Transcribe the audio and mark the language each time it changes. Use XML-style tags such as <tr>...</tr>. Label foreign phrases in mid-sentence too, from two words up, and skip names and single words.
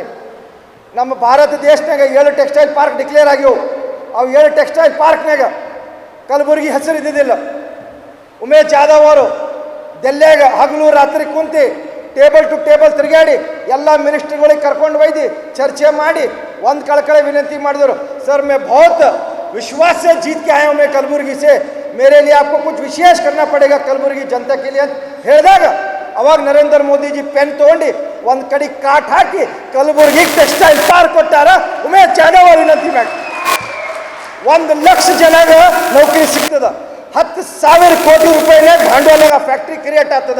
<kn>ನಮ್ಮ ಭಾರತ ದೇಶನಾಗ 7</kn> <en>textile park declare</en> <kn>ಆಗ್ಯವು. ಅವು 7</kn> <en>textile parkನಾಗ</en> <kn>ಕಲಬುರಗಿ ಹೆಸರು ಇದ್ದಿದ್ದಿಲ್ಲ. ಉಮೇಶ್ ಜಾಧವ್ ಅವರು ಡೆಲ್ಲಿಯಾಗ ಹಗಲು ರಾತ್ರಿ ಕುಂತು</kn> <en>table to table</en> <kn>ತಿರುಗಾಡಿ ಎಲ್ಲ ಮಿನಿಸ್ಟ್ರಿಗಳಿಗೆ ಕರ್ಕೊಂಡು ಒಯ್ದು ಚರ್ಚೆ ಮಾಡಿ ಒಂದು ಕಳಕಳೆ ವಿನಂತಿ ಮಾಡಿದ್ರು.</kn> <hi>सर मैं बहुत विश्वास से जीत के आया हूँ मैं कलबुर्गी से, मेरे लिए आपको कुछ विशेष करना पड़ेगा कलबुर्गी जनता के लिए</hi> <kn>ಅಂತ ಹೇಳಿದಾಗ ಅವಾಗ ನರೇಂದ್ರ ಮೋದಿಜಿ ಪೆನ್ ತೊಗೊಂಡು ಒಂದು ಕಡೆ ಕಾಟ್ ಹಾಕಿ ಕಲಬುರ್ಗಿ ಟೆಕ್ಸ್ಟೈಲ್ ಪಾರ್ಕ್ ಕೊಟ್ಟಾರ. ಉಮೇಶ್ ಜಾಧವ್ ಅವರು ವಿನಂತಿ ಮಾಡಿ 1 ಲಕ್ಷ ಜನಗ ನೌಕರಿ ಸಿಗ್ತದ. 10,000 ಕೋಟಿ ರೂಪಾಯಿನಾಗ ಭಾಂಡವಾಳಾಗ</kn> <en>factory create</en> <kn>ಆಗ್ತದ.</kn>